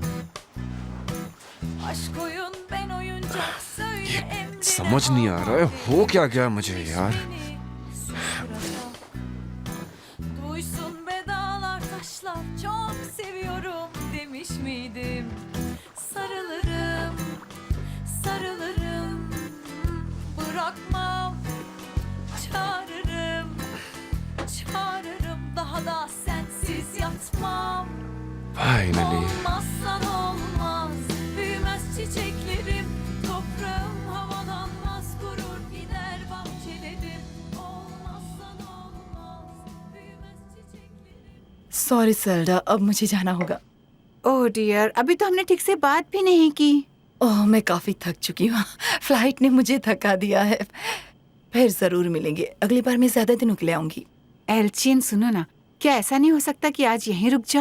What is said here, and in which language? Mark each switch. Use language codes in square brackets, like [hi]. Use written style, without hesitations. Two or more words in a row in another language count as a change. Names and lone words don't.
[tr] Aşk oyun, ben oyuncak, söyle emrine. [hi] समझ नहीं आ रहा है हो क्या गया मुझे यार। [tr] Duysun be dağlar taşlar, çok seviyorum demiş miydim? Sarılırım, sarılırım, bırakmam. Çağırırım, çağırırım, daha da sensiz yatmam. Finally. Olmazsan olmaz, büyümez çiçeklerim, toprağım havalanmaz, kurur gider bahçelerim. Olmazsan olmaz, büyümez çiçeklerim. [hi] सॉरी सेल्डा, अब मुझे जाना होगा। [en] oh dear, [hi] अभी तो हमने ठीक से बात भी नहीं की। ओह, मैं काफी थक चुकी हूँ। फ्लाइट ने मुझे थका दिया है। फिर जरूर मिलेंगे, अगली बार मैं ज्यादा दिनों के लिए आऊंगी। एल्चिन सुनो ना, क्या ऐसा नहीं हो सकता कि आज यहीं रुक जाओ?